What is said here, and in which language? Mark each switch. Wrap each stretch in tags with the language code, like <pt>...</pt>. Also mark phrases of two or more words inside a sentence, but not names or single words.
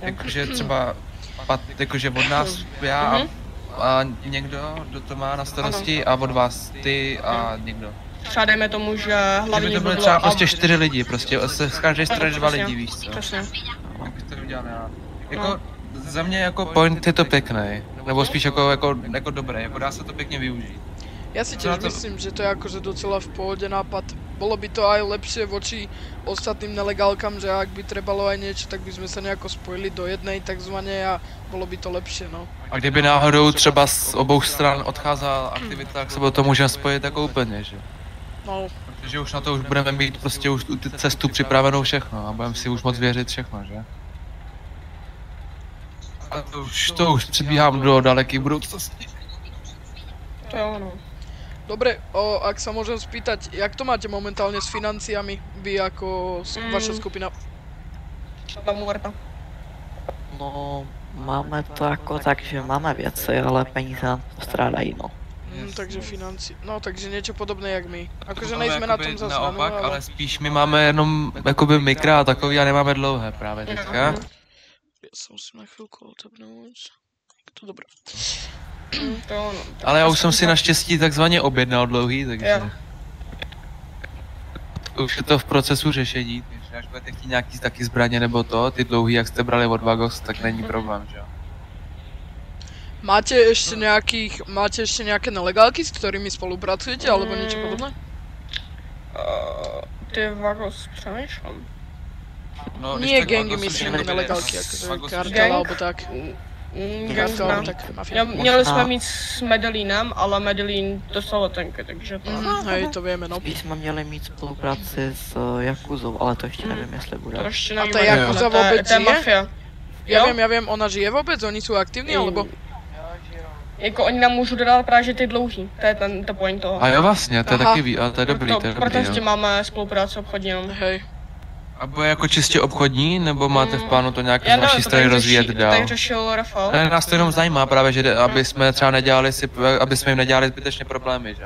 <cs>Jakože třeba, jakože od nás já a někdo, kdo to má na starosti a od vás ty a někdo. Třeba dejme tomu, že hlavní to byly třeba prostě 4 lidi, prostě z každé strany 2 lidi, víš co? Přesně. Jak bych to udělal já. Jako, za mě jako point je to pěkný, nebo spíš jako dobré, jako dá se to pěkně využít.</cs> <sk>Ja si tiež myslím, že to je akože docela v pohode nápad. Bolo by to aj lepšie voči ostatným nelegálkam, že ak by trebalo aj niečo, tak by sme sa nejako spojili do jednej takzvané a bolo by to lepšie, no.</sk> <cs>A kdyby náhodou třeba z obou stran odcházela aktivita, tak se to můžeme spojit jako úplně, že? No. Protože už na to už budeme mít prostě už tu cestu připravenou všechno a budeme si už moc věřit všechno, že? A to už přibíhám do daleké budoucnosti. To jo, no.</cs> <sk>Dobre, ak sa môžem spýtať, jak to máte momentálne s financiami, vy ako vaša skupina? La Muerta.</sk> <cs>No, máme to jako tak, že máme věci, ale peníze nám postrádají, no.</cs> <sk>Takže financí, no takže niečo podobné jak my.</sk> <cs>Akože nejsme na tom zase naopak, ale spíš my máme jenom jakoby mikra a takový a nemáme dlouhé právě teďka.</cs> <sk>Ja sa musím na chvíľku otepnúť. To dobré.</sk> <cs>Ale já už jsem si naštěstí takzvaně objednal dlouhý, takže... Už je to v procesu řešení, takže až budete chtít nějaký taky zbraně nebo to, ty dlouhý, jak jste brali od Vagos, tak není problém, že jo?</cs> <sk>Máte ešte nejaké nelegálky, s ktorými spolupracujete, alebo niečo podobné?</sk> <cs>Ty Vagos přemýšlám. No,</cs> <sk>nie gangy, myslím nelegálky, akože kartel alebo tak.</sk> <cs>Měli jsme mít s Medellínem, ale Medellín dostal letenky, takže to...</cs> <sk>Hej, to vieme, no.</sk> <cs>Spíš jsme měli mít spolupráci s Jakuzou, ale to ještě nevím, jestli bude.</cs> <sk>A ta Jakuza vôbec žije? Ja viem, ona žije vôbec? Oni sú aktívni, alebo?</sk> <cs>Jako oni nám můžou dodat právě že ty dlouhý, to je ten point toho. A jo vlastně, to je taky to je dobrý, to je dobrý, proto s tím máme spolupráci obchodní, no.</cs> <sk>Hej.</sk> <cs>A bude jako čistě obchodní, nebo máte v plánu to nějak z vaší strany rozvíjet dál? Tak řešil Rafał. Ne, nás to jenom zajímá právě, že aby jsme třeba nedělali aby jsme jim nedělali zbytečně problémy, že?</cs>